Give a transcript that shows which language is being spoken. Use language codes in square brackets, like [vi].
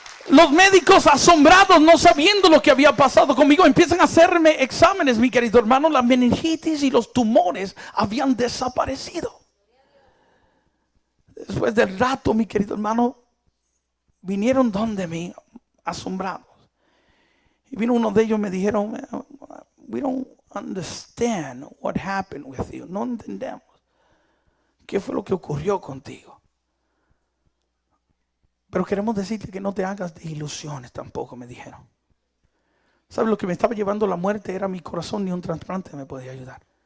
[es] Los médicos, asombrados, no sabiendo lo que había pasado conmigo, empiezan a hacerme exámenes, mi querido hermano. La meningitis y los tumores habían desaparecido. Después del rato, mi querido hermano, vinieron donde mí, asombrados. Y vino uno de ellos y me dijeron: [en] we don't understand what happened with you. [es] No entendemos qué fue lo que ocurrió contigo. Pero queremos decirte que no te hagas de ilusiones tampoco, me dijeron. ¿Sabes? Lo que me estaba llevando a la muerte era mi corazón, ni un trasplante me podía ayudar.